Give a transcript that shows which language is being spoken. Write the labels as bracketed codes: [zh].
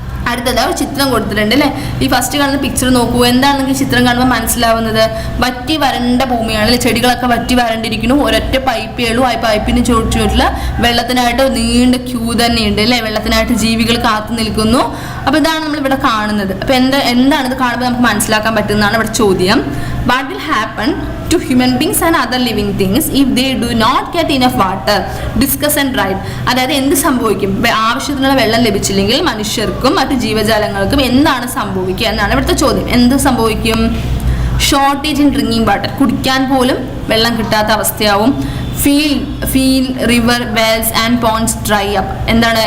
[ml] അടുത്തത് ഒരു ചിത്രം കൊടുത്തിട്ടുണ്ട് അല്ലേ. ഈ ഫസ്റ്റ് കാണുന്ന പിക്ചർ നോക്കൂ. എന്താണെന്ന് ചിത്രം കാണുമ്പോൾ മനസ്സിലാവുന്നത്? വറ്റി വരണ്ട ഭൂമിയാണ് അല്ലേ. ചെടികളൊക്കെ വറ്റി വരണ്ടിരിക്കുന്നു. ഒരൊറ്റ പൈപ്പേ ഉള്ളൂ. ആ പൈപ്പിന് ചുവട്ടിലുള്ള വെള്ളത്തിനായിട്ട് നീണ്ട ക്യൂ തന്നെയുണ്ട് അല്ലേ. വെള്ളത്തിനായിട്ട് ജീവികൾ കാത്തു നിൽക്കുന്നു. അപ്പോൾ ഇതാണ് നമ്മളിവിടെ കാണുന്നത്. അപ്പോൾ എന്താണ് ഇത് കാണുമ്പോൾ നമുക്ക് മനസ്സിലാക്കാൻ പറ്റുന്നതാണ് ഇവിടെ ചോദ്യം. [en] What will happen to human beings and other living things if they do not get enough water? Discuss and write. [ml] അതായത് എന്ത് സംഭവിക്കും ആവശ്യത്തിനുള്ള വെള്ളം ലഭിച്ചില്ലെങ്കിൽ മനുഷ്യർക്കും മറ്റു ജീവജാലങ്ങൾക്കും എന്താണ് സംഭവിക്കുക എന്നാണ് ഇവിടുത്തെ ചോദ്യം. എന്ത് സംഭവിക്കും? [en] shortage in drinking water, [ml] കുടിക്കാൻ പോലും വെള്ളം കിട്ടാത്ത അവസ്ഥയാവും. [en] Feel river wells and ponds dry up. എന്താണ്?